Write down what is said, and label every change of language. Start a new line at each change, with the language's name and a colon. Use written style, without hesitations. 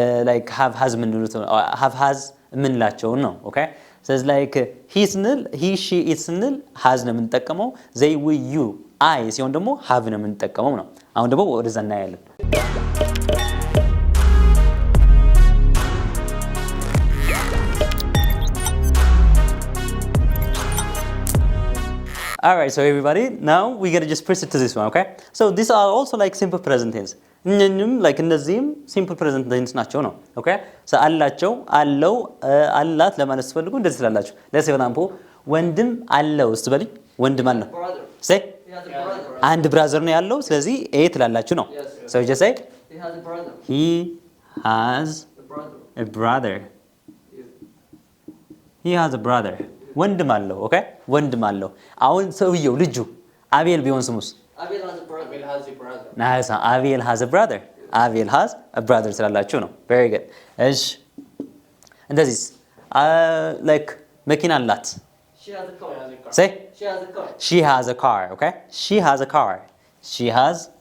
English: like have has ምንሉት have has ምንላቸው ነው okay so it's like he ስንል he she it
Amharic: ስንል has ነው የምንጠቀመው
English: they we you I
Amharic: ሲሆን ደግሞ have ነው የምንጠቀመው ነው አሁን ደግሞ ወደዛ እናያለን
English: Alright, so everybody, now we're going to just press it to this one, okay? So these are also like simple present tense.
Amharic: እነኝም like እነዚህም
English: simple present tense ናቸው ነው okay?
Amharic: So አላቸው አለው አላት ለማለት ስትፈልጉ እንደዚህ ትላላችሁ let's say for example ወንድም አለው ስትበልኝ ወንድም አለው
English: Brother. say He has a brother.
Amharic: አንድ ብራዘር ነው ያለው ስለዚህ ኤ ትላላችሁ ነው
English: Yes. so you just say He has a brother. he has A brother. a brother Yes. he has a brother
Amharic: ወንድም አለው ኦኬ ወንድም አለው አሁን ሰውየው ልጁ አቤል ቢሆን ስሙስ
English: Abel has a brother. Abel has a brother.
Amharic: ናይስ አቤል has a brother አቤል has a brother ስላላችሁ ነው very good እሺ እንደዚህ like መኪና አላት
English: She has a car. say She has a car. she has a car okay she has a car she has